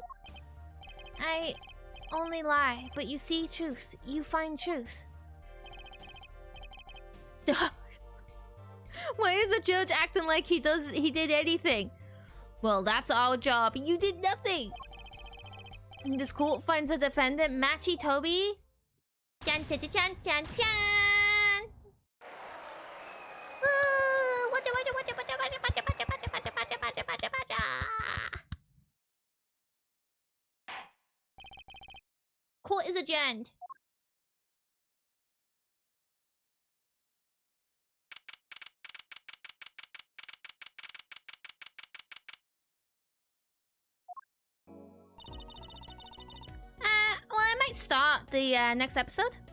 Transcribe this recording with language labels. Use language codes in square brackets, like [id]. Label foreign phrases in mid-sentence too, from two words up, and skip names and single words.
[en] I only lie, but you see truth. You find truth. Why is the judge acting like he did anything? Well, that's our job. You did nothing. And this court finds the defendant, Machitobi. Dun, dun, dun, dun, dun, dun. Ooh, watcha, watcha, watcha, watcha, watcha, watcha, watcha, watcha, watcha, watcha, watcha, watcha, watcha. Court is adjourned. Well, I might start the next episode.